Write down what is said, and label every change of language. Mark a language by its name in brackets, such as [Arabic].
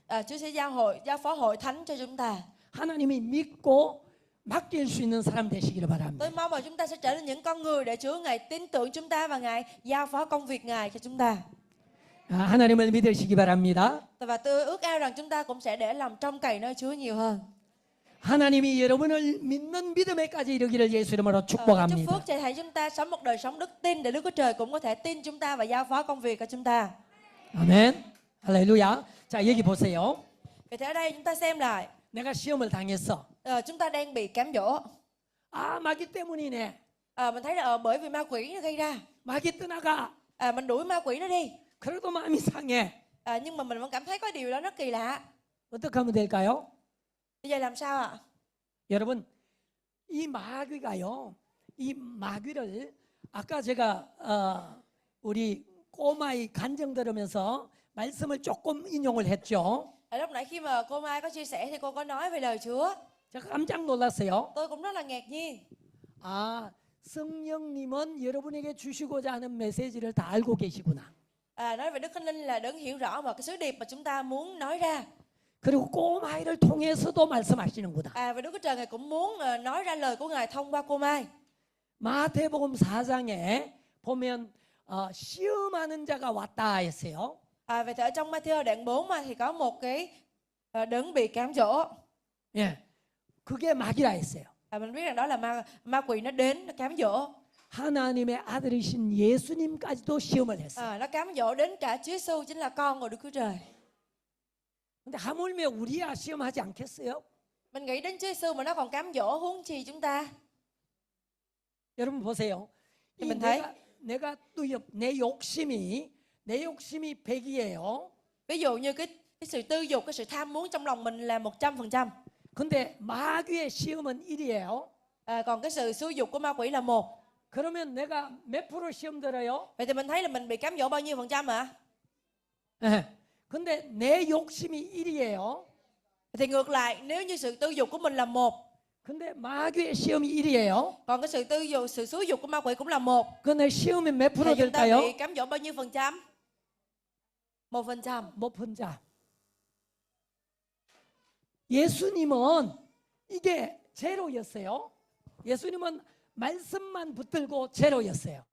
[Vietnamese] Chúa sẽ giao phó hội thánh cho chúng ta. [Korean] 하나님이 믿고 맡길 수 있는 사람 되시기를 바랍니다. [Vietnamese] Tôi mong là chúng ta sẽ trở nên những con người để Chúa Ngài tin tưởng chúng ta và Ngài giao phó công việc Ngài cho chúng ta. [Korean] 하나님을 믿으시기 바랍니다. [Vietnamese] Và tôi ước ao rằng chúng ta cũng sẽ để lòng trông cậy nơi Chúa nhiều hơn. [Korean] 하나님이 여러분을 믿는 믿음에까지 이르기를 예수 이름으로 [Vietnamese] Chúc [Korean] 축복합니다. [Vietnamese] phước cho thầy chúng ta sống một đời sống đức tin để Đức Chúa Trời cũng có thể tin chúng ta và giao phó công việc cho chúng ta. [Korean] 아멘. 할렐루야. 자, 여기 보세요. [Vietnamese] Vậy thì ở đây chúng ta xem lại. [Korean] 내가 시험을 당했어. [Vietnamese] Chúng ta đang bị cám dỗ. [Korean] 마귀 때문이네. [Vietnamese] Mình thấy là bởi vì ma quỷ nó gây ra. [Korean] 마귀 떠나가. [Vietnamese] Mình đuổi ma quỷ nó đi. [Korean] 그래도 마음이 상해. [Vietnamese] Nhưng mà mình vẫn cảm thấy có điều đó rất kỳ lạ. [Korean] 어떻게 하면 될까요? [Vietnamese] Bây giờ làm sao ạ? [Korean] 여러분, 이 마귀가요. 이 마귀를 아까 제가 우리 꼬마의 간증 들으면서 말씀을 조금 인용을 했죠. [Vietnamese] Lúc nãy khi mà cô Mai có chia sẻ thì cô có nói về lời Chúa. [Korean] 제가 깜짝 놀랐어요. [Vietnamese] Tôi cũng rất là ngạc nhiên. [Korean] 성령님은 여러분에게 주시고자 하는 메시지를 다 알고 계시구나. [Vietnamese] Nói về Đức Thánh Linh là đấng hiểu rõ mà cái sứ điệp mà chúng ta muốn nói ra. [Korean] 그리고 꼬마이를 통해서도 말씀하시는구나. [Vietnamese] Và Đức Chúa Trời Ngài cũng muốn nói ra lời của Ngài thông qua cô Mai. [Korean] 마태복음 4장에 보면 시험하는 자가 왔다 했어요. [Vietnamese] Vậy thì ở trong Matthew đoạn 4 mà thì có một cái đấng bị cám dỗ. [Korean] 예, 그게 마귀라 했어요. [Vietnamese] Mình biết rằng đó là ma quỷ nó đến nó cám dỗ. [Korean] 하나님의 아들이신 예수님까지도 시험을 했어요. [Vietnamese] Nó cám dỗ đến cả Chúa Giêsu chính là con của Đức Chúa Trời. [Korean] 근데 하물며 우리야 시험하지 않겠어요? [Vietnamese] Mình nghĩ đến Chúa Giêsu mà nó còn cám dỗ, huống chi chúng ta. [Korean] 여러분 보세요. 이 [Vietnamese] mình thấy [Korean] 내가 내 욕심이 100이에요. [Vietnamese] ví dụ như cái sự tư dục, cái sự tham muốn trong lòng mình là 100%. [Korean] 근데 마귀의 시험은 1이에요. [Vietnamese] Còn cái sự xúi dục của ma quỷ là 1. [Korean] 그러면 내가 몇 프로 시험 들어요? [Vietnamese] Vậy thì mình thấy là mình bị cám dỗ bao nhiêu phần trăm ạ? [Korean] 예. 근데 내 욕심이 1이에요. [Vietnamese] Thì ngược lại, nếu như sự tư dục của mình là 1, [Korean] 근데 마귀의 시험이 1이에요. [Vietnamese] còn cái sự xúi dục của ma quỷ cũng là 1, [Korean] 그 내 시험이 몇 프로 [Vietnamese] thì chúng ta [Korean] 될까요? [Vietnamese] bị cám dỗ bao nhiêu phần trăm? 1%. 1%. [Korean] 예수님은 이게 제로였어요. 예수님은 말씀만 붙들고 제로였어요.